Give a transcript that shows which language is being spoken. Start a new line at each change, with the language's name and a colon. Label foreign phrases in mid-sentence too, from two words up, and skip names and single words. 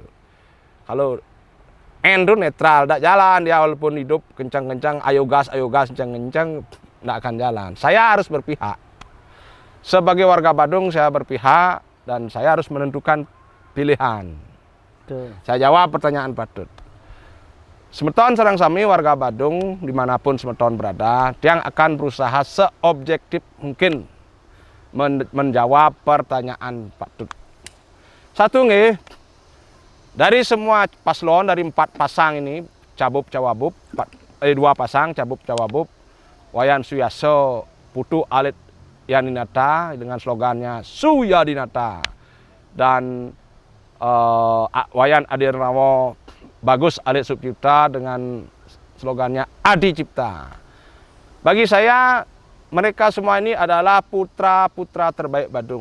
Indonesian: Kalau N tuh netral, tidak jalan dia walaupun hidup kencang-kencang, ayo gas, kencang-kencang, tidak akan jalan. Saya harus berpihak. Sebagai warga Badung saya berpihak dan saya harus menentukan pilihan. Tuh. Saya jawab pertanyaan Patut.
Balinese: Semeton sareng sami
Indonesian: warga Badung dimanapun Semeton berada, yang akan berusaha seobjektif mungkin menjawab pertanyaan Patut. Satu nih, dari semua paslon dari 4 pasang ini, Cabub Cawabub, 2 pasang Cabub Cawabub, Wayan Suyaso, Putu Alit Yaninata dengan slogannya Suyadinata, dan Wayan Adirnawo Bagus Alit Subcipta dengan slogannya Adi Cipta. Bagi saya mereka semua ini adalah putra-putra terbaik Badung.